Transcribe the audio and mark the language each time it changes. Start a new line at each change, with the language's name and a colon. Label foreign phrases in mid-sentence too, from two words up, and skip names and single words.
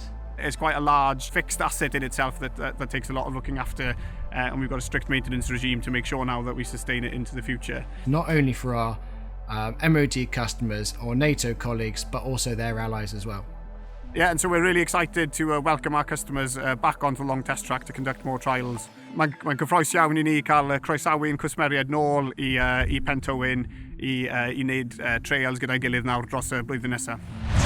English: It's quite a large fixed asset in itself that takes a lot of looking after, and we've got a strict maintenance regime to make sure now that we sustain it into the future. Not only for our MOD customers or NATO colleagues, but also their allies as well. Yeah, and so we're really excited to welcome our customers back onto the long test track to conduct more trials.
Welsh: Mae'n gyffrous iawn I ni cael croesawu ein cwsmeriaid nôl I Pentowyn I wneud trials gyda'i gilydd nawr dros y blwyddyn nesaf.